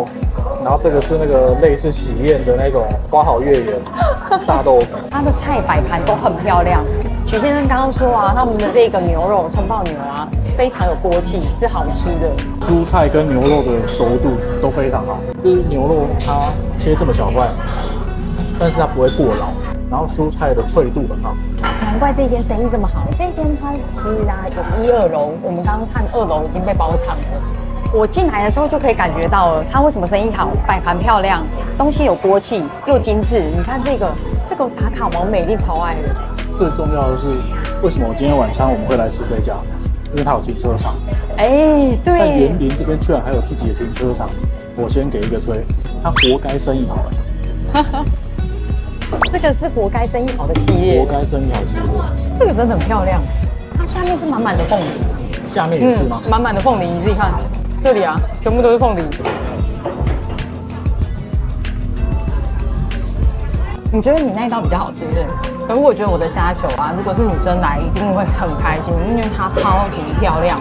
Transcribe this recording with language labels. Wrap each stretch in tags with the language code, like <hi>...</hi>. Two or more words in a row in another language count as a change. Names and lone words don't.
<zh>然後這個是那個類似喜宴的那種花好月圓炸豆腐。它的菜擺盤都很漂亮。許先生剛剛說啊，他們的這個牛肉蔥爆牛啊，非常有鍋氣，是好吃的。蔬菜跟牛肉的熟度都非常好，就是牛肉它切這麼小塊，但是它不會過老，然後蔬菜的脆度很好。難怪這間生意這麼好。這間它其實啊有1、2樓，我們剛剛看2樓已經被包場了。我進來的時候就可以感覺到了，它為什麼生意好，擺盤漂亮，東西有鍋氣又精緻。你看這個打卡王美麗超愛的。最重要的是，為什麼今天晚餐我們會來吃這家？因為它有停車場。哎，对，在园林這邊居然還有自己的停車场，我先給一個推，它活該生意好。這個是活該生意好的企業，活該生意好企業。這個真的很漂亮，它下面是滿滿的鳳梨，下面也是嗎？滿滿的鳳梨，你自己看，這裡啊，全部都是鳳梨。你覺得你那一道比較好吃，是不是？可是我覺得我的蝦球啊，如果是女生來，一定會很開心，因為它超級漂亮。</zh>